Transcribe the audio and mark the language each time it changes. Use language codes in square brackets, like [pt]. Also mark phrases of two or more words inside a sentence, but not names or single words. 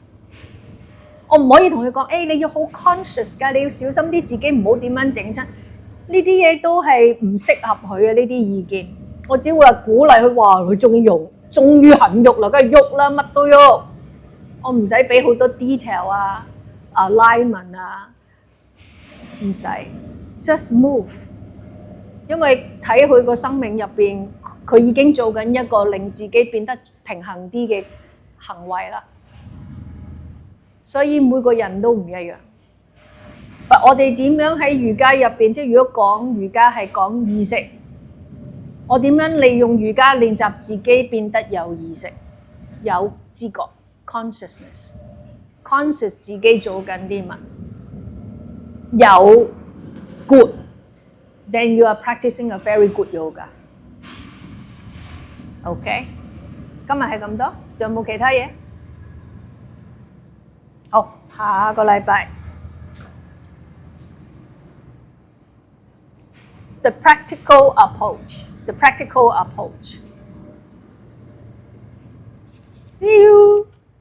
[yue] 我唔可以同佢講，你要好 conscious 㗎，你要小心啲自己唔好點樣整親。呢啲嘢都係唔適合佢嘅呢啲意見。我只會係鼓勵佢，話佢終於肯喐啦，梗係喐啦，乜都喐。我唔使俾好多 detail 啊、alignment 啊，唔使 [en] just move。 [yue] 因為睇佢個生命入邊，佢已經做緊一個令自己變得平衡啲嘅行為啦。所以每個人都唔一樣。我哋點樣喺瑜伽入邊？即係如果講瑜伽係講意識。我點樣利用瑜伽練習自己變得有意識、有知覺 consciousness 自己做緊啲乜？ [en] 有 good， then you are practicing a very good yoga。OK， [yue] 今日係咁多，仲有冇其他嘢？好，下個禮拜。 [en] The practical approach. See you.